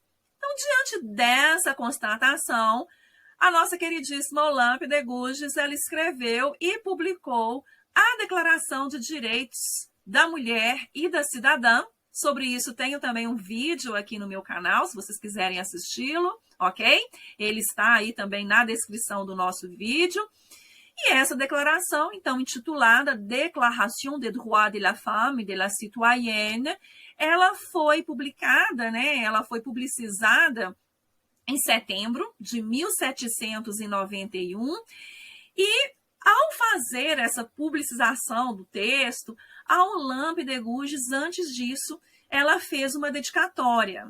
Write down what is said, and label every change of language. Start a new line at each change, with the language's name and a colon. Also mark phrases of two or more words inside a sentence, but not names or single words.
Portuguese: Então, diante dessa constatação, a nossa queridíssima Olympe de Gouges, ela escreveu e publicou a Declaração de Direitos da Mulher e da Cidadã. Sobre isso, tenho também um vídeo aqui no meu canal, se vocês quiserem assisti-lo, ok? Ele está aí também na descrição do nosso vídeo. E essa declaração, então, intitulada Déclaration des droits de la femme et de la citoyenne, ela foi publicada, né? Ela foi publicizada em setembro de 1791 e ao fazer essa publicização do texto, a Olympe de Gouges, antes disso, ela fez uma dedicatória.